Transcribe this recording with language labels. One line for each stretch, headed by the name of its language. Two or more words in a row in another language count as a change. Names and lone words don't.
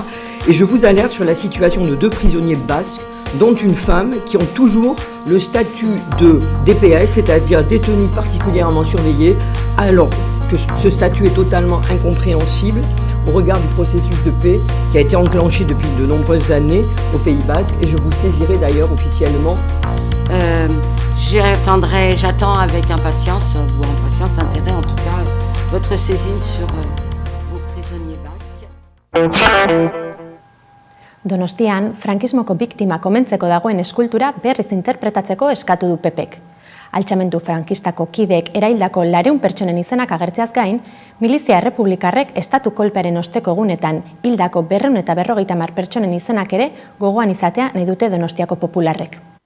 French: Et je vous alerte sur la situation de 2 prisonniers basques, dont une femme, qui ont toujours le statut de DPS, c'est-à-dire détenu particulièrement surveillé, alors que ce statut est totalement incompréhensible au regard du processus de paix qui a été enclenché depuis de nombreuses années au Pays Basque, et je vous saisirai d'ailleurs officiellement. J'attends avec impatience, ou impatience, intérêt en tout cas, votre saisine sur vos prisonniers basques.
Basque: Donostian, frankismoko biktima komentzeko dagoen eskultura berriz interpretatzeko eskatu du PPek. Altxamendu frankistako kideek eraildako 200 pertsonen izenak agertzeaz gain, milizia errepublikarrek estatu kolpearen osteko egunetan hildako 250 pertsonen izenak ere gogoan izatea nahi dute Donostiako popularrek.